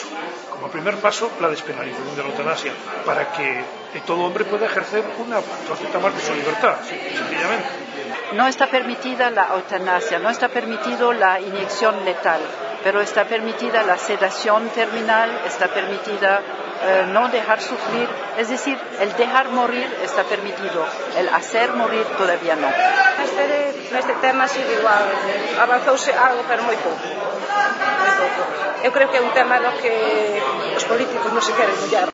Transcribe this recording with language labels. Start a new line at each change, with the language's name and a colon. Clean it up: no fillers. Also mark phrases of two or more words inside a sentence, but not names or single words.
Spanish: Como primer paso, la despenalización de la eutanasia, para que todo hombre pueda ejercer una faceta más de su libertad, sencillamente. No está permitida la eutanasia, no está permitido la inyección letal, pero está permitida la sedación terminal, está permitida no dejar sufrir, es decir, el dejar morir está permitido, el hacer morir todavía no.
Galician: Neste tema sigue igual, avanzouse algo, pero moi pouco. Eu creo que é un tema no que os políticos non se queren mollar.